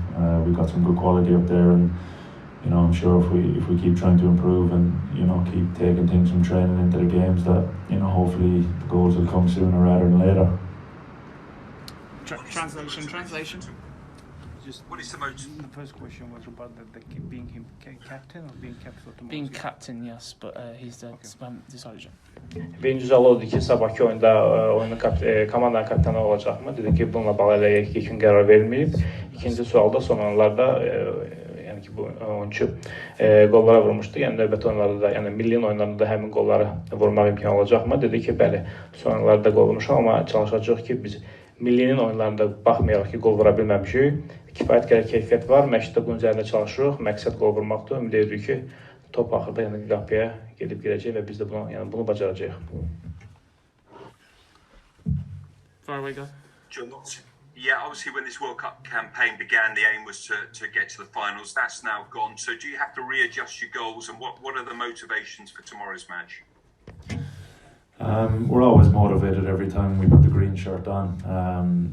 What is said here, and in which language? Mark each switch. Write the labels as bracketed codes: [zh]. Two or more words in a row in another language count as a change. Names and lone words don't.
[en] We've got some good quality up there, and I'm sure if we keep trying to improve and keep taking things from training into the games, that hopefully the goals will come sooner rather than later. Translation. What is the most? The first question was about being him captain or being kept for tomorrow. Being captain, yes, but he's decided. [az] Birinci sual oldu ki, sabahki oyunda komandanın kaptanı olacaqmı? Dedi ki, bununla bağlı ilk gün qərar verilməyib. İkinci sualda son anlarda yəni ki, bu oyuncu qollara vurmuşdu. Yəni növbəti oyunlarda da, yəni milliyin oyunlarında da həmin qolları vurmaq imkanı olacaqmı? Dedi ki, bəli, son oyunlarda qol vurmuşam, amma çalışacağıq ki, biz millinin oyunlarında baxmayaraq ki, qol vura bilməmişik. Kifayət qədər keyfiyyət var, məşqdə bunun üzərində çalışırıq. Məqsəd qol vurmaqdır. Ümid edirik ki, top axırda qapıya gedib girəcək və biz də bunu bacaracağıq. [en] Far away, guy. John, yeah, obviously when this World Cup campaign began, the aim was to get to the finals. That's now gone. So do you have to readjust your goals, and what are the motivations for tomorrow's match? We're always motivated every time we put the green shirt on.